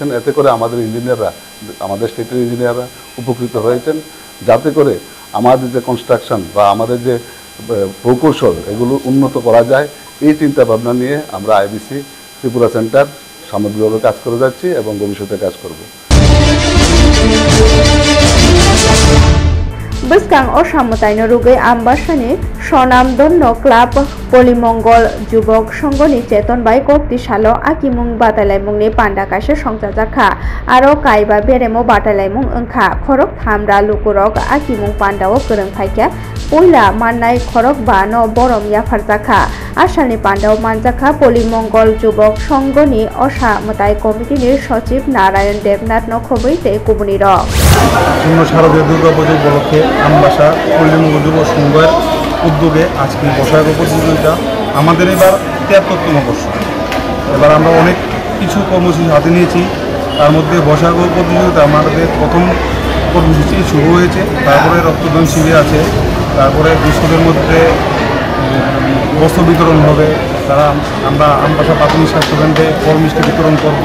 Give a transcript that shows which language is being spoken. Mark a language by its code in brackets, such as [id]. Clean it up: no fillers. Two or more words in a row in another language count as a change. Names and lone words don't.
[bn] এতে করে আমাদের ইঞ্জিনিয়াররা আমাদের স্টেটের ইঞ্জিনিয়াররা উপকৃত হয়েছেন, যাতে করে আমাদের যে কনস্ট্রাকশন বা আমাদের যে প্রকৌশল এগুলো উন্নত করা যায়। এই চিন্তা ভাবনা নিয়ে আমরা IBC ত্রিপুরা সেন্টার সামগ্রিকভাবে কাজ করে যাচ্ছি এবং ভবিষ্যতে কাজ করব। [trp] Beskang Osamutai Ruge Ambasani Sonam Donno Club Polimongol Jubok Songoni Cheton by Kopti Shalo Akimung Batalemung ni Pandakashe Songjajakha Aro Kaiba Beremo Batalemung Unka Korok Hamra Lukurok Akimung Pandao Kurung Paika Puila Manai Korok Bano Borom Yafarjaka Ashani Pandao Manjaka Polimongol Jubok Songoni Osamutai Committee Sochib Narayan Devnath Nokhobite Kubuniro [bn] শারদীয় দুর্গাপুজো উপলক্ষে আমবাসা পল্লীমঙ্গল যুব সংঘের উদ্যোগে আজকে বৈশাখ প্রতিযোগিতা আমাদের এবার 73তম বর্ষ। এবার আমরা অনেক কিছু কর্মসূচি হাতে নিয়েছি। তার মধ্যে বৈশাখ প্রতিযোগিতা আমাদের প্রথম কর্মসূচি শুরু হয়েছে, তারপরে রক্তদান শিবির আছে, তারপরে কৃষকদের মধ্যে বস্ত্র বিতরণ হবে, তারা আমরা আমবাসা প্রাথমিক স্বাস্থ্যকেন্দ্রে ফল মিষ্টি বিতরণ করব।